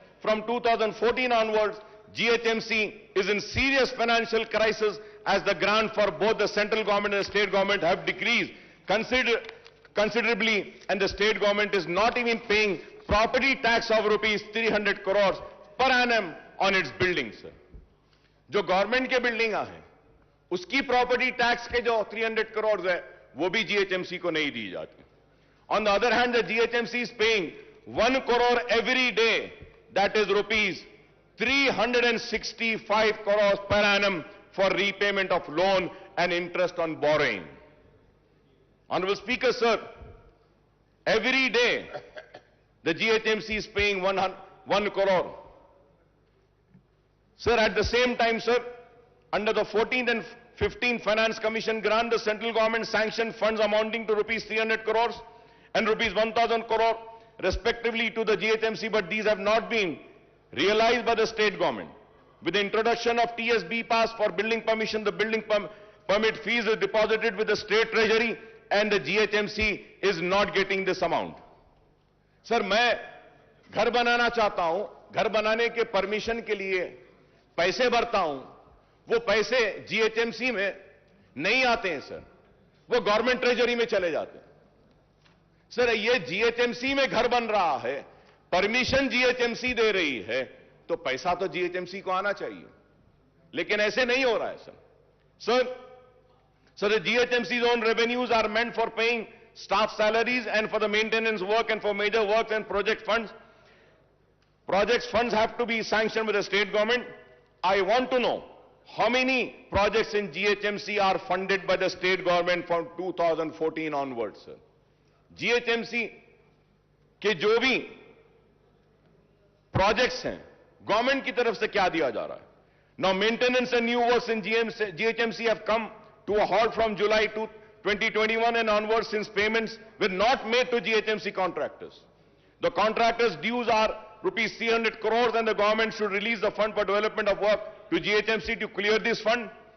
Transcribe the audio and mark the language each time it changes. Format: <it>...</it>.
<en>From 2014 onwards, GHMC is in serious financial crisis as the grant for both the central government and the state government have decreased considerably, and the state government is not even paying property tax of rupees 300 crores per annum on its buildings.</en> <hi>जो government के building हैं उसकी property tax के जो 300 करोड़ है वो भी GHMC को नहीं दी जाती.</hi> <en>On the other hand, the GHMC is paying 1 crore every day, that is rupees 365 crores per annum for repayment of loan and interest on borrowing. Honorable Speaker, sir, every day the GHMC is paying 1 crore. Sir, at the same time, sir, under the 14th and 15th Finance Commission grant, the central government sanctioned funds amounting to rupees 300 crores and rupees 1,000 crore respectively to the GHMC, but these have not been realized by the state government. With the introduction of TSB pass for building permission, the building permit fees is deposited with the state treasury and the GHMC is not getting this amount.</en> <hi>Sir, मैं घर बनाना चाहता हूं, घर बनाने के permission के लिए पैसे भरता हूं, वो पैसे GHMC में नहीं आते हैं सर, वो गवर्नमेंट ट्रेजरी में चले जाते हैं. सर, ये GHMC में घर बन रहा है, परमिशन GHMC दे रही है, तो पैसा तो GHMC को आना चाहिए, लेकिन ऐसे नहीं हो रहा है sir.</hi> <en>So the GHMC's own revenues are meant for paying staff salaries and for the maintenance work and for major works and project funds. Projects funds have to be sanctioned with the state government. I want to know how many projects in GHMC are funded by the state government from 2014 onwards, sir.</en> <hi>GHMC के जो भी projects हैं, government की तरफ से क्या दिया जा रहा है?</hi> <en>Now maintenance and new works in GHMC have come to a halt from July 2021 and onwards, since payments were not made to GHMC contractors. The contractors' dues are rupees 300 crores and the government should release the fund for development of work to GHMC to clear this fund.</en>